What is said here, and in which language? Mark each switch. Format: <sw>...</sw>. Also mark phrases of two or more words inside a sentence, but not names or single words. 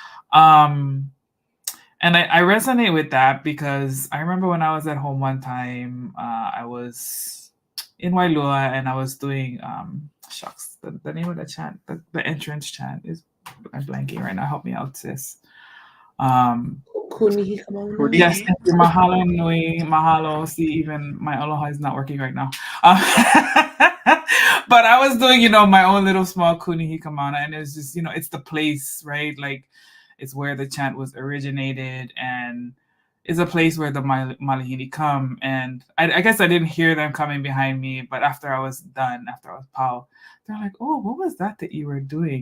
<en>And I resonate with that because I remember when I was at home one time, I was in Wailua and I was doing, the name of the chant, the entrance chant is, I'm blanking right now. Help me out, sis. Kunihi Yes, thank you.</en> <haw>Mahalo Nui, mahalo.</haw> <en>See, even my Aloha is not working right now. But I was doing, my own little small kunihi kamana, and it's just, it's the place, right? Like, it's where the chant was originated, and it's a place where the Malihini come. And I guess I didn't hear them coming behind me, but after I was done, after I was pau, they're like, "Oh, what was that you were doing?"</en>